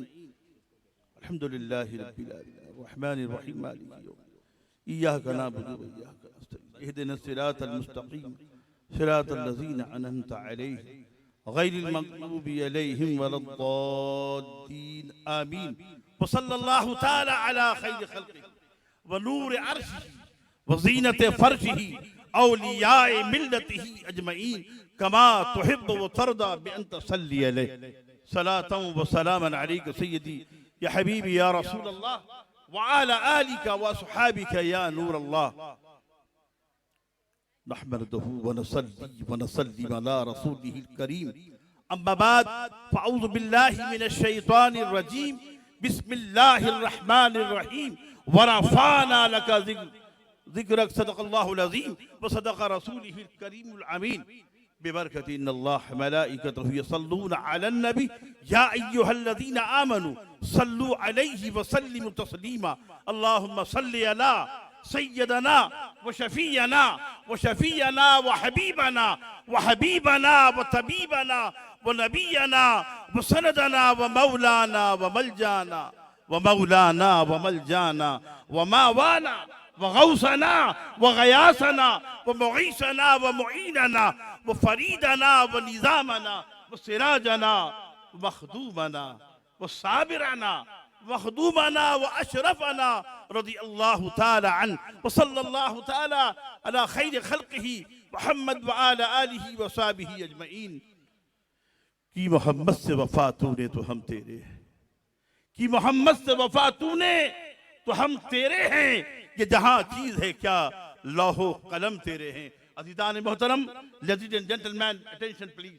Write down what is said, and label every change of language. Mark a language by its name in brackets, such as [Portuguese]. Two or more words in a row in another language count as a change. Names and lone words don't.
[Arabic] الحمد لله رب العالمين الرحمن الرحيم مالك يوم الدين إياك نعبد وإياك نستعين اهدنا الصراط المستقيم صراط الذين أنعمت عليهم غير المغضوب عليهم ولا الضالين آمين. وصلى الله تعالى على خير خلقه ونور عرشه وزينة فرشه أولياء ملته أجمعين كما تحب وترضى بأن تصلي عليه صلاة وسلاما عليك سيدي يا حبيبي يا رسول الله وعلى آلك وأصحابك يا نور الله. نحمده ونصلي على رسوله الكريم. أما بعد فأعوذ بالله من الشيطان الرجيم. بسم الله الرحمن الرحيم ورفعنا لك ذكرك صدق الله العظيم وصدق رسوله الكريم الأمين. ببركة إن الله وملائكته يصلون على النبي يا أيها الذين آمنوا صلوا عليه وسلموا تسليما. اللهم صل على سيدنا وشفيعنا وحبيبنا وطبيبنا ونبينا وسندنا ومولانا ومأوانا وغوثنا وغياثنا ومغيثنا ومعيننا وفريدنا ونظامنا وسراجنا ومخدومنا وصابرنا مخدومنا وأشرفنا رضي الله تعالى عنه وصلى الله تعالى على خير خلقه محمد وعلى آله وصحابه أجمعين. [Urdu] کہ محمد سے وفا تو نے تو ہم تیرے ہیں، کہ محمد سے وفا تو نے تو ہم تیرے ہیں. یہ جہاں چیز ہے کیا لوح و قلم تیرے ہیں. عزیزان محترم, [English] ladies and gentleman, attention please.